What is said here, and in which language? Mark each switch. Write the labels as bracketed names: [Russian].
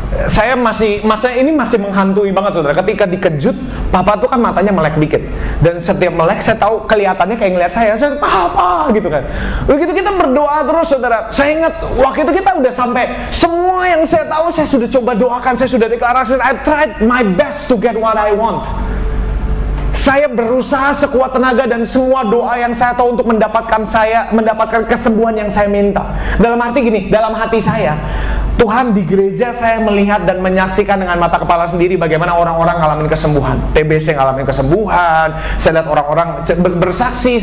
[Indonesian] Saya masih menghantui banget, saudara. Ketika dikejut, papa tuh kan matanya melek dikit. Dan setiap melek saya tahu kelihatannya kayak ngeliat saya papa gitu kan. Begitu kita berdoa terus, saudara. Saya ingat waktu itu kita udah sampai semua yang saya tahu saya sudah coba doakan, saya sudah deklarasi. [English] I tried my best to get what I want. [Indonesian] Saya berusaha sekuat tenaga dan semua doa yang saya tahu untuk mendapatkan kesembuhan yang saya minta. Dalam arti gini, dalam hati saya, Tuhan, di gereja saya melihat dan menyaksikan dengan mata kepala sendiri bagaimana orang-orang ngalamin kesembuhan. TBC ngalamin kesembuhan. Saya lihat orang-orang bersaksi.